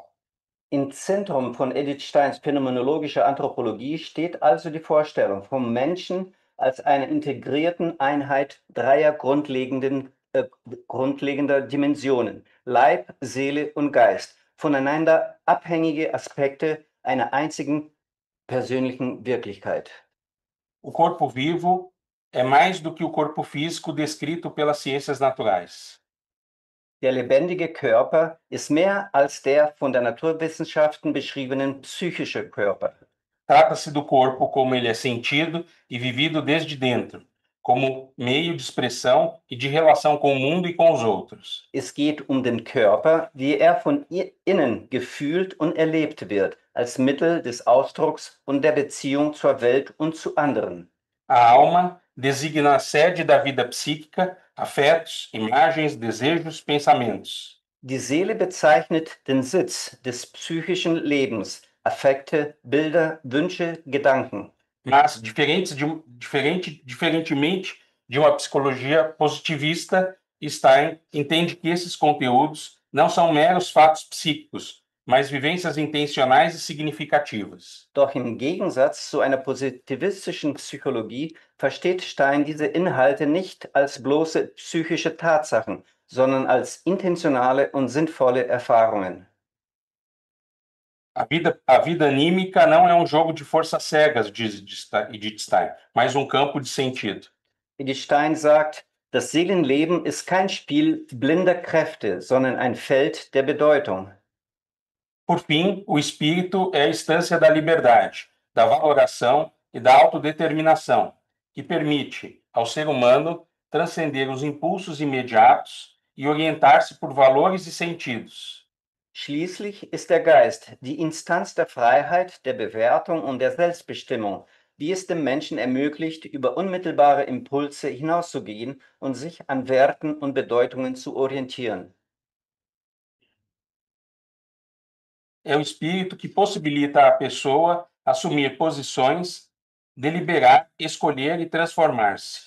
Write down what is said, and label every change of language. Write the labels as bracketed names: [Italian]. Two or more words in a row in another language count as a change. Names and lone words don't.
[German] Im Zentrum von Edith Steins phänomenologischer Anthropologie steht also die Vorstellung vom Menschen als einer integrierten Einheit dreier grundlegender Dimensionen: Leib, Seele und Geist, voneinander abhängige Aspekte einer einzigen persönlichen Wirklichkeit. [Portuguese] O corpo vivo é mais do que o corpo físico descrito pelas ciências naturais. [German] Der lebendige Körper ist mehr als der von der Naturwissenschaften beschriebenen psychische Körper. [Portuguese] Trata-se do corpo como ele é sentido e vivido desde dentro, como meio de expressão e de relação com o mundo e com os outros. [German] Es geht den Körper, wie von innen gefühlt und erlebt wird, als Mittel des Ausdrucks und der Beziehung zur Welt und zu anderen. [Portuguese] A alma designa a sede da vida psíquica, afetos, imagens, desejos, pensamentos. [German] Die Seele bezeichnet den Sitz des psychischen Lebens, Affekte, Bilder, Wünsche, Gedanken. [Portuguese] Mas, diferentemente de uma psicologia positivista, Stein entende que esses conteúdos não são meros fatos psíquicos, mas vivências intencionais e significativas. [German] Doch im Gegensatz zu einer positivistischen Psychologie versteht Stein diese Inhalte nicht als bloße psychische Tatsachen, sondern als intentionale und sinnvolle Erfahrungen. [Portuguese] A vida anímica não é um jogo de forças cegas, diz Edith Stein, mas um campo de sentido. [German] Edith Stein sagt, das Seelenleben ist kein Spiel blinder Kräfte, sondern ein Feld der Bedeutung. [Portuguese] Por fim, o espírito é a instância da liberdade, da valoração e da autodeterminação, que permite ao ser humano transcender os impulsos imediatos e orientar-se por valores e sentidos. [German] Schließlich ist der Geist die Instanz der Freiheit, der Bewertung und der Selbstbestimmung, die es dem Menschen ermöglicht, über unmittelbare Impulse hinauszugehen und sich an Werten und Bedeutungen zu orientieren. [Portuguese] É o espírito que possibilita à pessoa assumir posições, deliberar, escolher e transformar-se.